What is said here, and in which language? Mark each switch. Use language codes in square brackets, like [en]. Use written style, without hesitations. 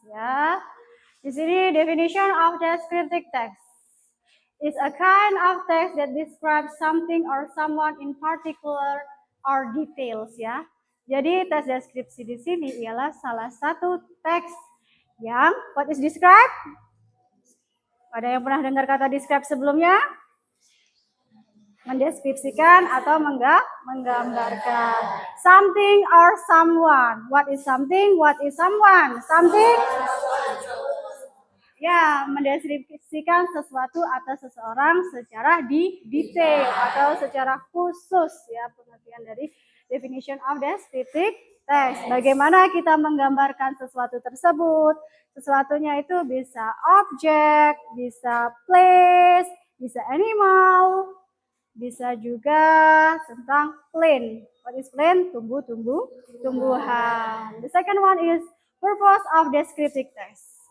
[en] Ya, di sini definition of descriptive text is a kind of text that describes something or someone in particular or details. [id] Ya, jadi teks deskripsi di sini ialah salah satu teks yang [en] what is described? [id] Ada yang pernah dengar kata describe sebelumnya? Mendeskripsikan atau menggambarkan [en] something or someone. What is something? What is someone? [id] Something? Ya, mendeskripsikan sesuatu atau seseorang secara detail atau secara khusus, ya, pengertian dari definition of descriptive text. Bagaimana kita menggambarkan sesuatu tersebut? Sesuatunya itu bisa objek, bisa place, bisa animal, bisa juga tentang plant. [en] What is plant? Tumbuhan. The second one is purpose of descriptive text.